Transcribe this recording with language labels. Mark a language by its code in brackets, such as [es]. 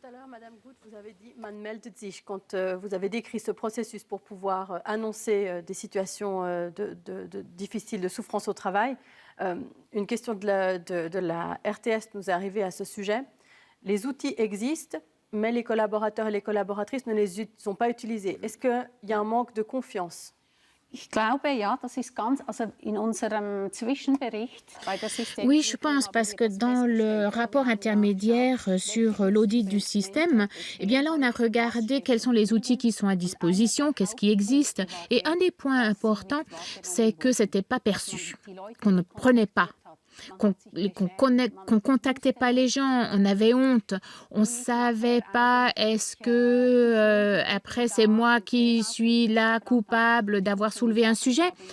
[fr] Madame Guth, vous avez dit [de] man meldet sich [fr] quand vous avez décrit ce processus pour pouvoir annoncer des situations difficiles de souffrance au travail. Une question de la RTS nous est arrivée à ce sujet. Les outils existent, mais les collaborateurs et les collaboratrices ne les ont pas utilisés. Est-ce qu'il y a un manque de confiance? [de] Ich glaube, ja, das ist ganz, also in unserem Zwischenbericht bei der System. [fr] Oui, je pense, parce que dans le rapport intermédiaire sur l'audit du système, eh bien là, on a regardé quels sont les outils qui sont à disposition, qu'est-ce qui existe. Et un des points importants, c'est que ce n'était pas perçu, qu'on ne prenait pas, qu'on contactait pas les gens, on avait honte, on savait pas est-ce que après c'est moi qui suis là coupable d'avoir soulevé un sujet.